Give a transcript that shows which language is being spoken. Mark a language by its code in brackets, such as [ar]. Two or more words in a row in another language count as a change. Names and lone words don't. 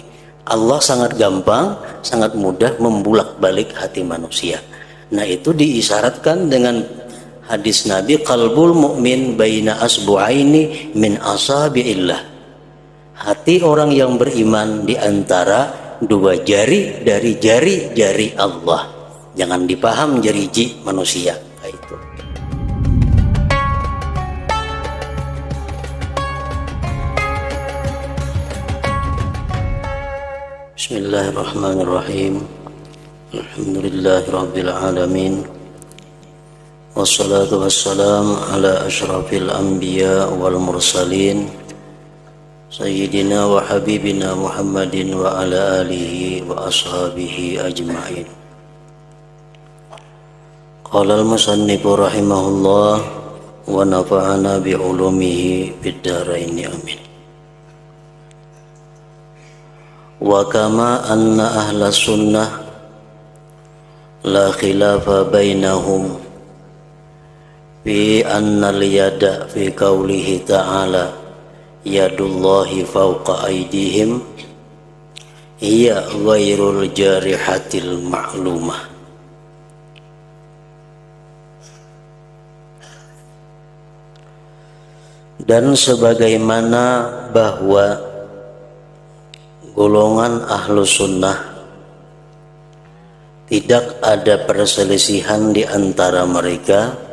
[id] Allah sangat gampang, sangat mudah membulak-balik hati manusia. Nah, itu diisyaratkan dengan hadis Nabi, [ar] قلب المؤمن بين إصبعين من أصابع الله. [id] Hati orang yang beriman di antara dua jari dari jari-jari Allah. Jangan dipaham jari manusia. Itu. [ar] بسم الله الرحمن الرحيم. الحمد لله رب العالمين. والصلاة والسلام على أشرف الأنبياء والمرسلين. سيدنا وحبيبنا محمد وعلى آله وأصحابه أجمعين. قال المصنف رحمه الله ونفعنا بعلومه في الدارين آمين. وكما أن أهل السنة لا خلاف بينهم في أن اليد في قوله تعالى يد الله فوق أيديهم هي غير الجارحة المعلومة. [id] Dan sebagaimana bahwa golongan ahlu sunnah tidak ada perselisihan di antara mereka